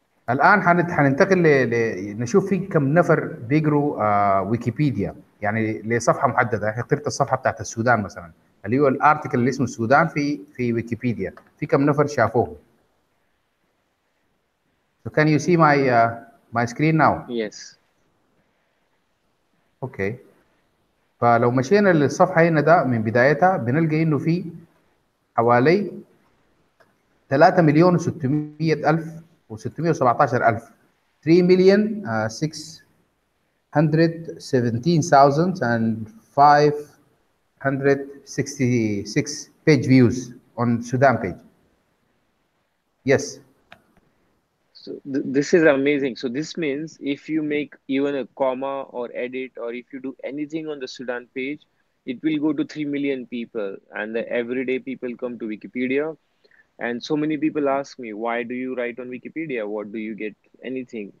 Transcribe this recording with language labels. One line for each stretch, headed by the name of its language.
Arabic: الآن حننتقل نشوف في كم نفر بيقروا ويكيبيديا، يعني لصفحة محددة. اخترت الصفحة بتاعت السودان مثلا، اللي هو الارتكل اللي اسمه السودان في ويكيبيديا. في كم نفر شافوه؟
English: So can you see my screen now? Yes.
Arabic: اوكي. فلو مشينا للصفحة هنا ده من بدايتها بنلقى انه في حوالي 3,600,000 و617,000، 3,617,566
English: page views on Sudan page. Yes. So this is amazing. So this means if you make even a comma or edit, or if you do anything on the Sudan page, it will go to 3 million people, and the everyday people come to Wikipedia. And so many people ask me, why do you write on Wikipedia? What do you get? Anything?